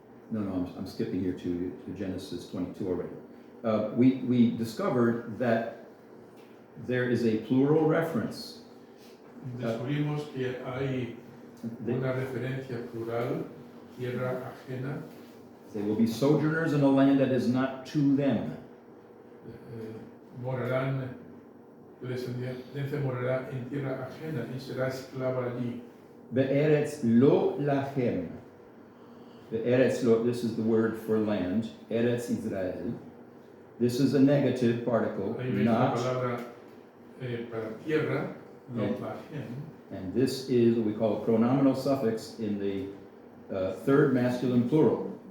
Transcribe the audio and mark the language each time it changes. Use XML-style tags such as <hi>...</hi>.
<en>No, I'm skipping here to Genesis 22 already. We discovered that there is a plural reference.</en> <es>Descubrimos que hay una referencia plural, tierra ajena.</es> <en>They will be sojourners in a land that is not to them.</en> <es>Morarán, tu descendencia morará en tierra ajena y será esclava allí.</es> <he>Be'eretz lo lachem.</he> <en>Be'eretz lo, this is the word for land. Eretz Israel. This is a negative particle,</en> <es>Ahí ves la</es> <en>not.</en> <es>palabra para tierra, lo lachem.</es> <en>And this is what we call a pronominal suffix in the third masculine plural.</en>